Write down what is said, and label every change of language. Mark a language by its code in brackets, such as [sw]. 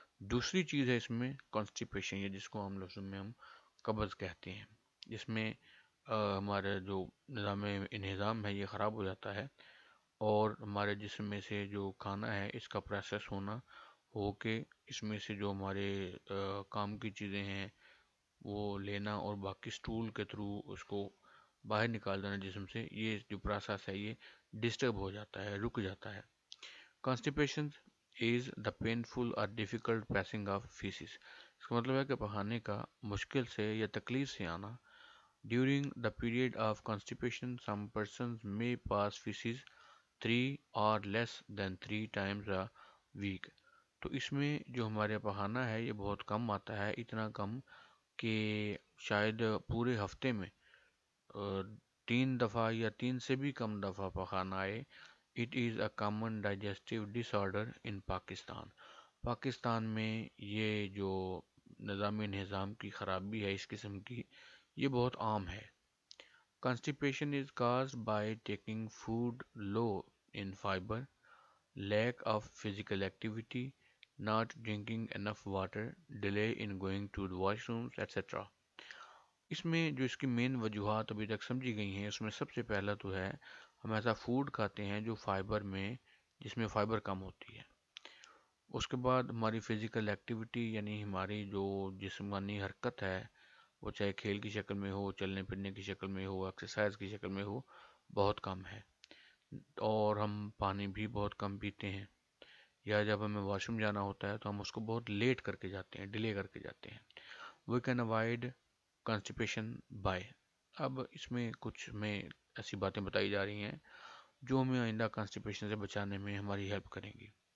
[ur] دوسری چیز ہے اس میں کانسٹیپیشن، یا جس کو ہم لفظوں میں ہم قبض کہتے ہیں، جس میں ہمارا جو نظام انہضام ہے یہ خراب ہو جاتا ہے اور ہمارے جسم میں سے جو کھانا ہے اس کا پروسیس ہونا ہو کے اس میں سے جو ہمارے کام کی چیزیں ہیں وہ لینا اور باقی سٹول کے تھرو اس کو باہر نکال دینا جسم سے، یہ جو پروسیس ہے یہ ڈسٹرب ہو جاتا ہے، رک جاتا ہے. [en] Constipation is the painful اور difficult passing of feces. [ur] اس کا مطلب ہے کہ پخانے کا مشکل سے یا تکلیف سے آنا. [en] During the period of constipation some persons may pass feces 3 or less than 3 times a week. [ur] تو اس میں جو ہمارے پخانہ ہے یہ بہت کم آتا ہے، اتنا کم کہ شاید پورے ہفتے میں 3 دفعہ یا 3 سے بھی کم دفعہ پخانہ آئے. [en] It is a common digestive disorder in Pakistan. [ur] Pakistan میں یہ جو نظام انہضام کی خرابی ہے اس قسم کی، یہ بہت عام ہے. [en] Constipation is caused by taking food low in fiber, lack of physical activity, not drinking enough water, delay in going to the washrooms, etc. [ur] اس میں جو اس کی مین وجوہات ابھی تک سمجھی گئی ہیں، اس میں سب سے پہلا تو ہے ہم ایسا فوڈ کھاتے ہیں جو فائبر میں جس میں فائبر کم ہوتی ہے۔ اس کے بعد ہماری فزیکل ایکٹیویٹی یعنی ہماری جو جسمانی حرکت ہے، وہ چاہے کھیل کی شکل میں ہو، چلنے پھرنے کی شکل میں ہو، ایکسرسائز کی شکل میں ہو، بہت کم ہے۔ اور ہم پانی بھی بہت کم پیتے ہیں، یا جب ہمیں واش روم جانا ہوتا ہے تو ہم اس کو بہت لیٹ کر کے جاتے ہیں، ڈیلے کر کے جاتے ہیں۔ [en] we can avoid constipation by, [ur] اب اس میں کچھ میں ایسی باتیں بتائی جا رہی ہیں جو ہمیں آئندہ کانسٹیپیشن سے بچانے میں ہماری ہیلپ کریں گی۔